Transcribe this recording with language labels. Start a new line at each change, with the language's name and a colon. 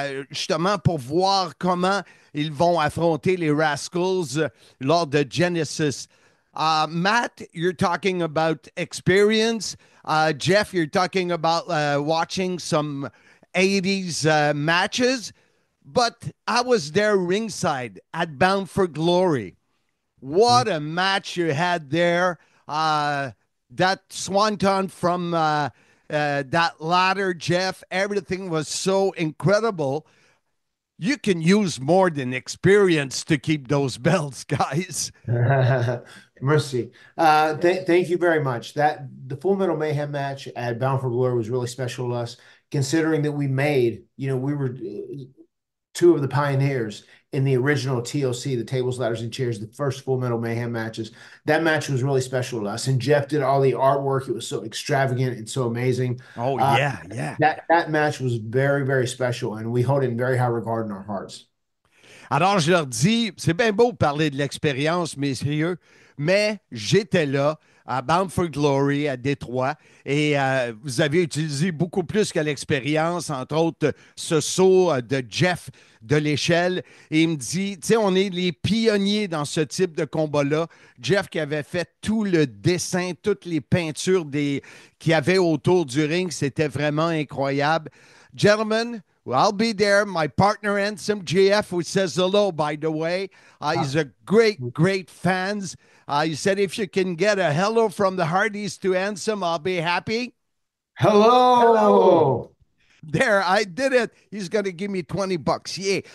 French: Justement pour voir comment ils vont affronter les Rascals lors de Genesis.
English: Matt, you're talking about experience. Jeff, you're talking about watching some 80s matches. But I was there ringside at Bound for Glory. What a match you had there. that swanton from that ladder, Jeff. Everything was so incredible. You can use more than experience to keep those belts, guys. Mercy. Thank you very much. The Full Metal Mayhem match at Bound for Glory was really special to us, considering that we were two of the pioneers in the original TLC, the Tables, Ladders, and Chairs, the first Full Metal Mayhem matches. That match was really special to us. And Jeff did all the artwork. It was so extravagant and so amazing. Oh, yeah. That match was very, very special, and we hold it in very high regard in our hearts.
French: Alors, je leur dis, c'est bien beau de parler de l'expérience, messieurs, mais j'étais là à Bound for Glory, à Détroit, et vous avez utilisé beaucoup plus que l'expérience, entre autres ce saut de Jeff de l'échelle, et il me dit, tu sais, on est les pionniers dans ce type de combat-là. Jeff qui avait fait tout le dessin, toutes les peintures qu'il y avait autour du ring, c'était vraiment incroyable.
English: Gentlemen, I'll be there. My partner, Handsome JF, who says hello, by the way. He's a great fans. He said if you can get a hello from the Hardys to Handsome, I'll be happy. Hello. There, I did it. He's going to give me $20. Yeah.